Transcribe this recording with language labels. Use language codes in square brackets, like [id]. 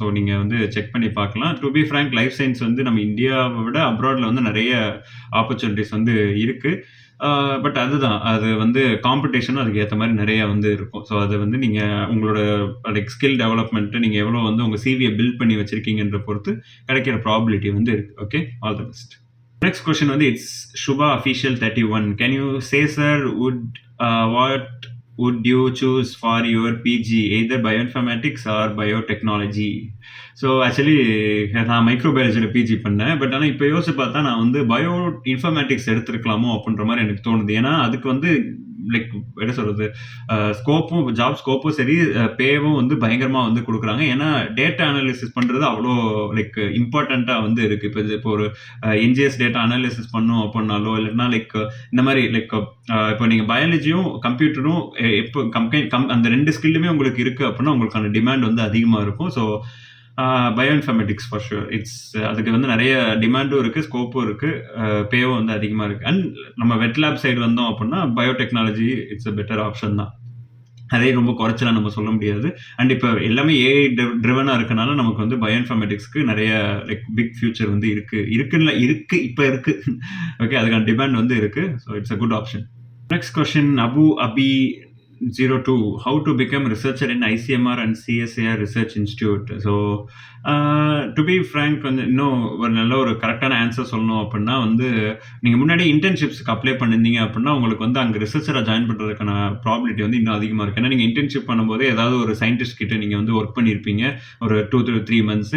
[ta] So நீங்கள் வந்து check பண்ணி பார்க்கலாம். To be frank, life science வந்து நம்ம இந்தியாவை விட அப்ராடில் வந்து நிறைய ஆப்பர்ச்சுனிட்டிஸ் வந்து இருக்குது. பட் அதுதான் அது வந்து காம்படிஷனும் அதுக்கு ஏற்ற மாதிரி நிறையா வந்து இருக்கும். ஸோ அது வந்து நீங்கள் உங்களோட லைக் ஸ்கில் டெவலப்மெண்ட்டு நீங்கள் எவ்வளோ வந்து உங்கள் சிவியை பில்ட் பண்ணி வச்சுருக்கீங்கன்ற பொறுத்து கிடைக்கிற ப்ராபிலிட்டி வந்து இருக்குது. [en] Okay, all the best. Next question வந்து it's Shubha Official 31. Can you say sir what would you choose for your PG, either bioinformatics or biotechnology? [ta] So actually நான் மைக்ரோபயாலஜியில் பிஜி பண்ணேன். பட் ஆனால் இப்போ யோசிச்சு பார்த்தா நான் வந்து பயோ இன்ஃபர்மேட்டிக்ஸ் எடுத்துருக்கலாமோ அப்படின்ற மாதிரி எனக்கு தோணுது. ஏன்னா அதுக்கு வந்து லைக் என்ன சொல்கிறது, ஸ்கோப்பும் ஜாப் ஸ்கோப்பும் சரி, பேவும் வந்து பயங்கரமாக வந்து கொடுக்குறாங்க. ஏன்னா டேட்டா அனாலிசிஸ் பண்ணுறது அவ்வளோ லைக் இம்பார்ட்டண்ட்டாக வந்து இருக்குது. இப்போ ஒரு என்ஜிஎஸ் டேட்டா அனாலிசிஸ் பண்ணோம் அப்படின்னாலோ இல்லைன்னா லைக் இந்த மாதிரி லைக் இப்போ நீங்கள் பயாலஜியும் கம்ப்யூட்டரும் எப்போ அந்த ரெண்டு ஸ்கில்லுமே உங்களுக்கு இருக்குது அப்படின்னா உங்களுக்கான டிமாண்ட் வந்து அதிகமாக இருக்கும். ஸோ பயோஇன்ஃபர்மேட்டிக்ஸ் ஃபார் ஷுர் அதுக்கு வந்து நிறைய டிமாண்டும் இருக்குது, ஸ்கோப்பும் இருக்குது, பேவும் வந்து அதிகமாக இருக்குது. அண்ட் நம்ம வெட் லேப் சைடு வந்தோம் அப்படின்னா biotechnology it's a better option தான். அதே ரொம்ப குறைச்சலாம் நம்ம சொல்ல முடியாது. அண்ட் இப்போ எல்லாமே ஏஐ ட்ரிவனாக இருக்கனால நமக்கு வந்து பயோஇன்ஃபர்மேட்டிக்ஸ்க்கு நிறைய லைக் பிக் ஃபியூச்சர் வந்து இருக்குது. இப்போ இருக்குது. ஓகே, அதுக்கான டிமாண்ட் வந்து இருக்குது. So it's a good option. Next question Abu Abhi 02. [en] How to become researcher in ICMR and CSIR Research Institute? [ta] So to be frank வந்து இன்னும் ஒரு நல்ல ஒரு கரெக்டான ஆன்சர் சொல்லணும் அப்படின்னா வந்து நீங்கள் முன்னாடி இன்டர்ன்ஷிப்ஸ்க்கு அப்ளை பண்ணியிருந்தீங்க அப்படின்னா உங்களுக்கு வந்து அங்கே ரிசர்ச்சராக ஜாயின் பண்ணுறதுக்கான ப்ராபிலிட்டி வந்து இன்னும் அதிகமாக இருக்குது. ஏன்னா நீங்கள் இன்டர்ன்ஷிப் பண்ணும்போது ஏதாவது ஒரு சயின்டிஸ்ட் கிட்ட நீங்கள் வந்து ஒர்க் பண்ணியிருப்பீங்க ஒரு 2 to 3 months.